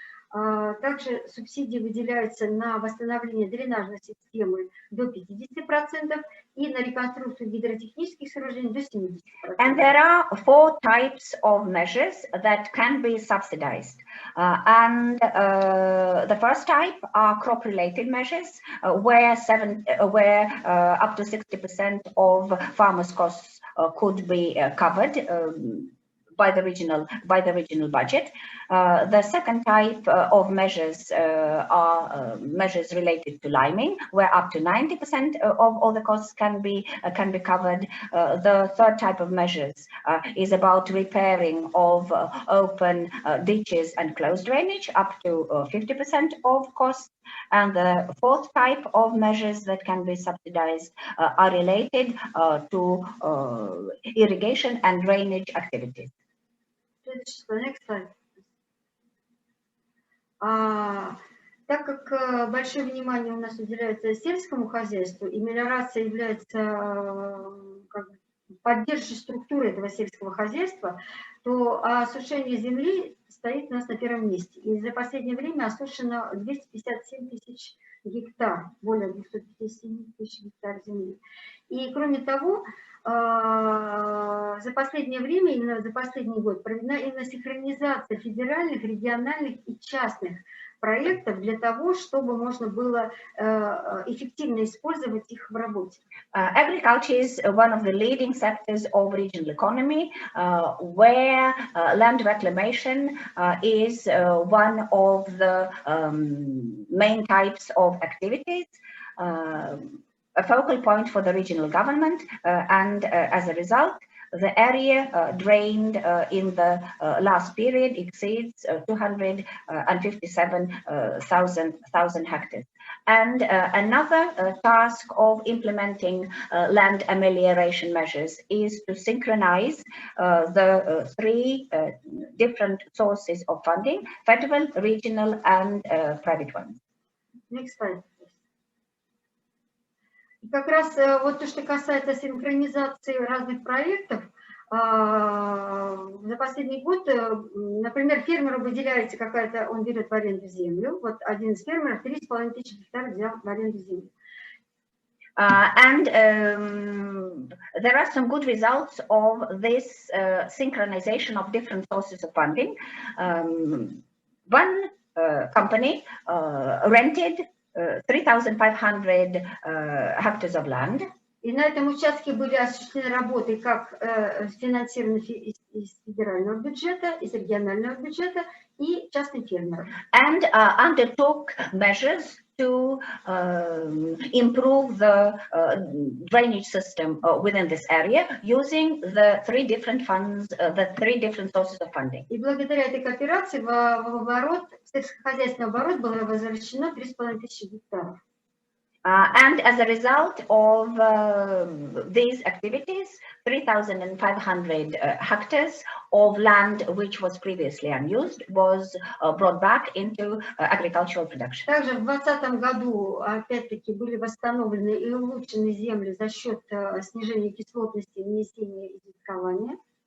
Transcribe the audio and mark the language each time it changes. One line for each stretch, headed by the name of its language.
Russian: Также субсидии выделяются на восстановление дренажной системы до 50% и на реконструкцию гидротехнических сооружений до 70%.
English: And there are 4 types of measures that can be subsidized. The first type are crop-related measures, where up to 60% of farmers' costs could be covered by the regional budget. The second type of measures are measures related to liming, where up to 90% of all the costs can be covered. The third type of measures is about repairing of open ditches and closed drainage, up to 50% of costs. And the fourth type of measures that can be subsidized are related to irrigation and drainage activities. Next slide.
Russian: Так как большое внимание у нас уделяется сельскому хозяйству, и мелиорация является поддерживающей структурой этого сельского хозяйства, то осушение земли стоит у нас на первом месте. И за последнее время осушено 257 тысяч гектар, более 257 тысяч гектар земли. И кроме того, за последнее время, именно за последний год, проведена именно синхронизация федеральных, региональных и частных проектов для того, чтобы можно было эффективно использовать их в работе.
English: Agriculture is one of the leading sectors of regional economy, where land reclamation is one of the main types of activities. A focal point for the regional government, and as a result, the area drained in the last period exceeds 257,000 hectares. And another task of implementing land amelioration measures is to synchronize the 3 different sources of funding: federal, regional, and private ones. Next slide.
Russian: Как раз вот то, что касается синхронизации разных проектов, за последний год, например, фермеру выделяется какая-то, он берет в аренду землю, вот один из фермеров 3,5 тысячи гектаров взял в аренду землю.
English: There are some good results of this synchronization of different sources of funding. One company rented 3,500 hectares of land.
Russian: И на этом участке были осуществлены работы как финансированы из федерального бюджета, из регионального бюджета и частных фермеров.
English: And undertook measures to improve the drainage system within this area using the 3 different funds, the 3 different sources of funding.
Russian: И благодаря этой кооперации в оборот, в сельскохозяйственный оборот было возвращено 3,5 тысячи гектаров.
English: And as a result of these activities, 3,500 hectares of land which was previously unused was brought back into agricultural production.
Russian: Также в 2020 году, опять-таки, были восстановлены и улучшены земли за счет снижения кислотности, внесения и дискования.